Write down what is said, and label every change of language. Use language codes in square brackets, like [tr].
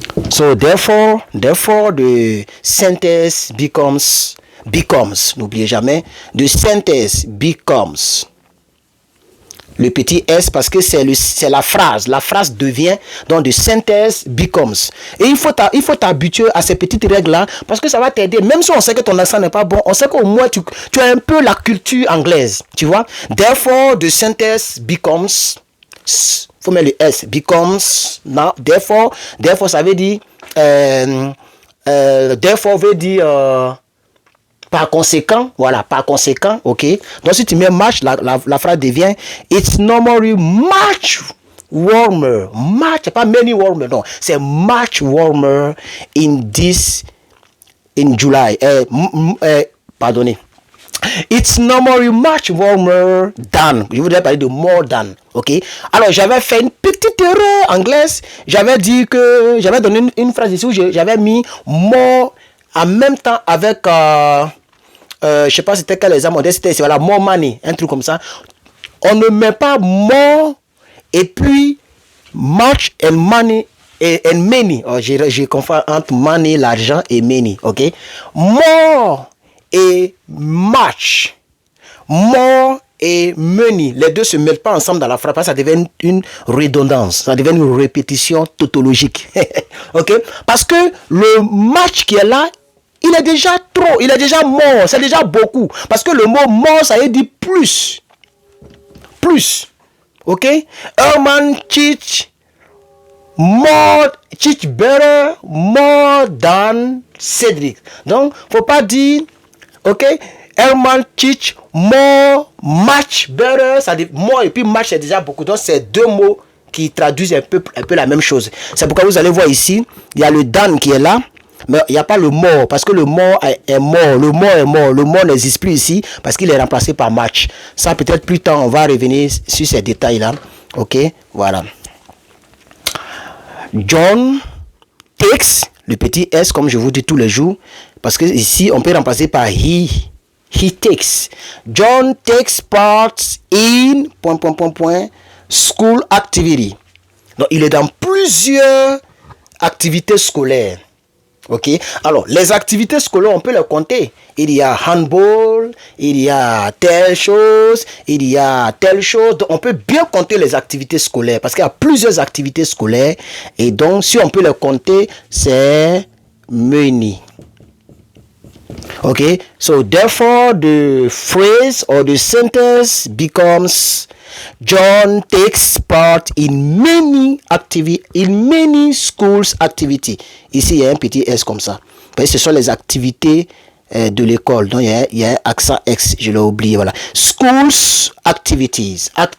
[en] So therefore the sentence becomes, n'oubliez jamais, the sentence becomes. [fr] Le petit S parce que c'est la phrase. La phrase devient, donc the sentence becomes. Et il faut t'habituer à ces petites règles-là parce que ça va t'aider. Même si on sait que ton accent n'est pas bon, on sait qu'au moins tu as un peu la culture anglaise. Tu vois? [en] Therefore, the sentence becomes. [fr] Faut mettre le S. Becomes. Now, therefore, ça veut dire. Therefore veut dire. Par conséquent, voilà, par conséquent, ok. Donc si tu mets much, la phrase devient it's normally much warmer. Much, pas many warmer, non. [en] C'est much warmer in July. Pardonnez. It's normally much warmer than. [fr] Je voudrais parler de more than, ok. Alors j'avais fait une petite erreur anglaise. J'avais dit que j'avais donné une phrase ici où j'avais mis more en même temps avec. Je sais pas c'était quel exemple, c'était voilà, more money, un truc comme ça. On ne met pas more et puis much and money and many. Oh, j'ai confondu entre money, l'argent et many, ok. More et much, more et many, les deux se mettent pas ensemble dans la phrase, ça devient une redondance, ça devient une répétition tautologique, ok. Parce que le much qui est là, il est déjà trop, il est déjà mort, c'est déjà beaucoup. Parce que le mot mort, ça veut dire plus. Plus. Ok? [en] Herman teach better, more than Cedric. [fr] Donc, faut pas dire, ok? Herman teach more, much better. Ça dit more et puis much, c'est déjà beaucoup. Donc, c'est 2 mots qui traduisent un peu la même chose. C'est pourquoi vous allez voir ici, il y a le than qui est là. Mais il n'y a pas le mort, parce que le mort est mort. Le mort est mort. Le mort n'existe plus ici, parce qu'il est remplacé par match. Ça, peut-être plus tard, on va revenir sur ces détails-là. Ok, voilà. John takes, le petit S, comme je vous dis tous les jours, parce que ici, on peut remplacer par he. [en] He takes. John takes part in, school activity. [fr] Donc, il est dans plusieurs activités scolaires. Ok, alors les activités scolaires, on peut les compter. Il y a handball, il y a telle chose, il y a telle chose. Donc, on peut bien compter les activités scolaires parce qu'il y a plusieurs activités scolaires. Et donc, si on peut les compter, c'est many. [en] Okay, so therefore the phrase or the sentence becomes John takes part in many schools activity. [fr] Ici il y a un petit S comme ça. Parce que ce sont les activités de l'école. Donc il y a un accent X, je l'ai oublié, voilà. Schools activities.